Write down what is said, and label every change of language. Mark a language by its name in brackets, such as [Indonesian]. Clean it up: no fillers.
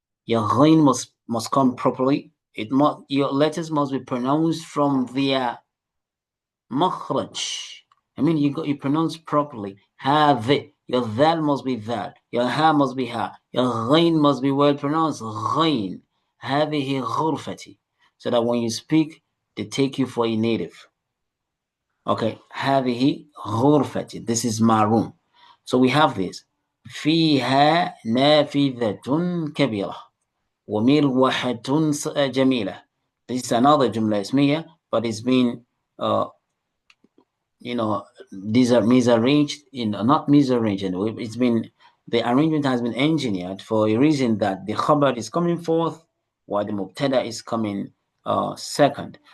[English] Your ghain must come properly. Your letters must be pronounced from their makhraj. I mean, you pronounce properly. هذه. Your dhal must be dhal. Your ha must be ha. Your ghain must be well pronounced. [Arabic] Ghain. هذه غرفتي. [English] So that when you speak, they take you for a native. [Arabic] Okay, هذه غرفتي. [English] This is my room. So we have this. [Arabic] فيها نافذة كبيرة ومروحة جميلة. [English] This is another جملة اسمية, but it's been these are misarranged, not misarranged. It's been, the arrangement has been engineered for a reason that the khabar is coming forth while the mubtada is coming second.